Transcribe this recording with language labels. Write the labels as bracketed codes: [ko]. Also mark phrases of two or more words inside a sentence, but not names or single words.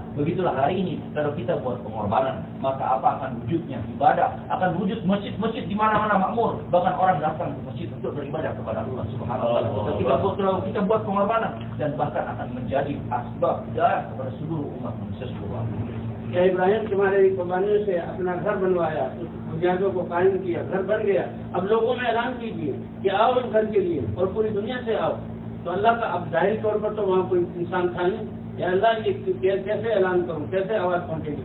[id] Begitulah hari ini kalau kita buat pengorbanan, maka apa akan wujudnya ibadah, akan wujud masjid-masjid di mana-mana makmur, bahkan orang datang ke masjid untuk beribadah kepada Allah [ar] سبحانه وتعالى. [id] Kalau kita buat pengorbanan dan bahkan akan menjadi asbab hidayah kepada seluruh umat manusia seluruh. [hi] क्या इब्राहिम तुम्हारे कुर्बानियों से अपना घर बनवाया, बुनियादों को कायम किया, घर बन गया। अब लोगों में ऐलान कीजिए कि आओ इस घर के लिए और पूरी दुनिया से आओ। तो अल्लाह का अब जाहिर तौर पर तो वहाँ कोई इंसान था नहीं, या अल्लाह ये कैसे ऐलान करूँ, कैसे आवाज़ पहुँचेगी।